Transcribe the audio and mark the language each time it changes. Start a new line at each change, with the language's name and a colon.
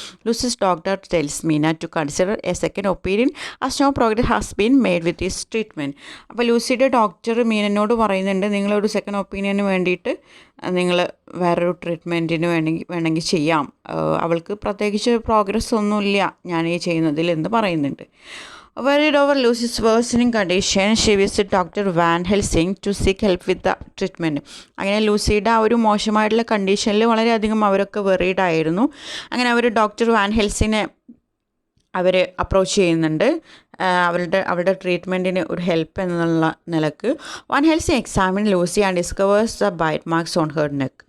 English: Lucy's doctor tells Mina to consider a second opinion as no progress has been made with his treatment.
Malayalam: അപ്പോൾ ലൂസിയുടെ doctor മീനനോട് പറയുന്നുണ്ട്, നിങ്ങളൊരു second opinion വേണ്ടിയിട്ട് നിങ്ങൾ വേറൊരു ട്രീറ്റ്മെൻറ്റിന് വേണമെങ്കിൽ ചെയ്യാം. അവൾക്ക് പ്രത്യേകിച്ച് പ്രോഗ്രസ് ഒന്നുമില്ല ഞാൻ ഈ ചെയ്യുന്നതിൽ എന്ന് പറയുന്നുണ്ട്.
English: Worried over Lucy's worsening condition, she visited Dr. Van Helsing to seek help with the treatment.
Malayalam: അങ്ങനെ ലൂസിയുടെ ആ ഒരു മോശമായിട്ടുള്ള കണ്ടീഷനിൽ വളരെയധികം അവരൊക്കെ വെറീഡ് ആയിരുന്നു. അങ്ങനെ അവർ ഡോക്ടർ വാൻ ഹെൽസിനെ അവർ അപ്രോച്ച് ചെയ്യുന്നുണ്ട് അവരുടെ ട്രീറ്റ്മെൻറ്റിന് ഒരു ഹെൽപ്പ് എന്നുള്ള നിലക്ക്.
English: Van Helsing examine Lucy and discovers the bite marks on her neck.